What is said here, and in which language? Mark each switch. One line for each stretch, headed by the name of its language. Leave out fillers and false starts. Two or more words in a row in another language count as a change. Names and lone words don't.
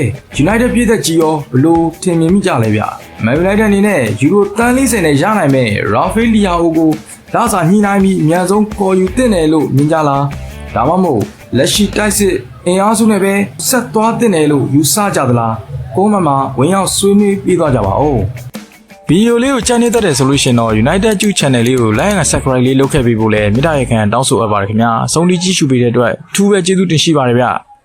Burmese: United ပြည်သက်ကြီးရောဘလို့ထင်မြင်မိကြလဲဗျ။ Man United အနေနဲ့ယူရိုတန်း40နဲ့ရနိုင်မဲ့ Rafael Leao ကိုလာစာညှိနှိုင်းပြီးအများဆုံးခေါ်ယူသင့်တယ်လို့မြင်ကြလား။ဒါမှမဟုတ်လက်ရှိတိုက်စစ်အင်အားစုနဲ့ပဲဆက်သွားသင့်တယ်လို့ယူဆကြသလား။ကိုမမှာဝင်ရောက်ဆွေးနွေးပြီးသွားကြပါဦး။ဗီဒီယိုလေးကိုကြိုက်နေတတ်တယ်ဆိုလို့ရှင်တော့ United ကျူ channel လေးကို
English: like and subscribe
Burmese: လေးလုပ်ခဲ့ပေးဖို့လည်းမေတ္တာရပ်ခံတောင်းဆိုအပ်ပါတယ်ခင်ဗျာ။အဆုံးထိကြည့်ရှုပေးတဲ့အတွက်အထူးပဲကျေးဇူးတင်ရှိပါတယ်ဗျ။